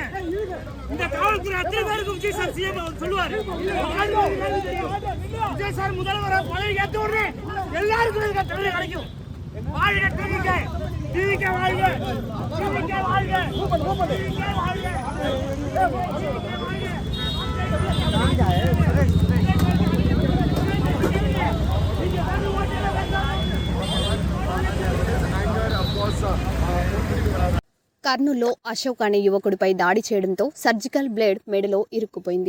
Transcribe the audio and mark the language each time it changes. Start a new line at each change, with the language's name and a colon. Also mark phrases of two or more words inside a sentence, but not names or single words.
Tamil: இந்த காவல்துறை அத்தனை பேருக்கும் விஜய் சார் சிஎம் சொல்லுவாரு. விஜய் சார் முதல்வர் பதவி ஏற்ற உடனே எல்லாருக்கும் தண்டனை கிடைக்கும். வாழ்க TVK, வாழ்க TVK, வாழ்க TVK, வாழ்க.
Telugu: కర్నూల్లో అశోక్ అనే యువకుడిపై దాడి చేయడంతో సర్జికల్ బ్లేడ్ మెడలో ఇరుక్కుపోయింది.